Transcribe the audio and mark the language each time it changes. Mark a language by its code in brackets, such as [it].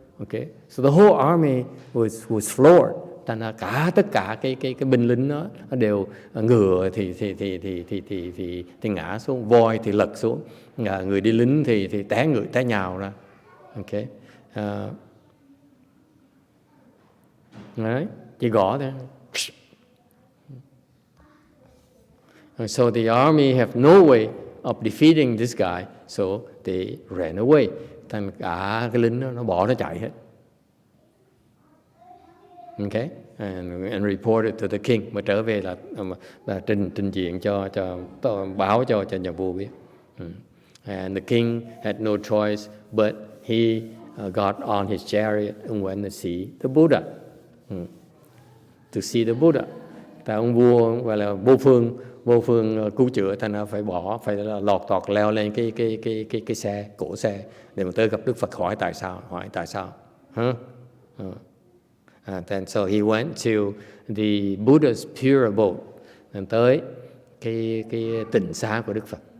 [en] Okay, so the whole army was floored. [vi] Thành ra tất cả cái binh lính đó đều ngựa thì ngã xuống, voi thì lật xuống, người đi lính thì té nhào ra. Okay, đấy, chỉ gõ thôi. [en] So the army have no way of defeating this guy, so they ran away. [vi] Thành cả cái lính đó, nó bỏ nó chạy hết. [en] Okay, and reported to the king. [vi] Mà trở về là trình diện cho báo cho nhà vua biết. [en] And the king had no choice, but he got on his chariot and went to see the Buddha. To see the Buddha. [vi] Tại ông vua gọi là vô phương cứu chữa, thành ra phải là lọt tọt leo lên cái xe, cổ xe để mà tới gặp Đức Phật hỏi tại sao. [en] And so he went to the Buddha's pure abode, [vi] tới cái tịnh xá của Đức Phật.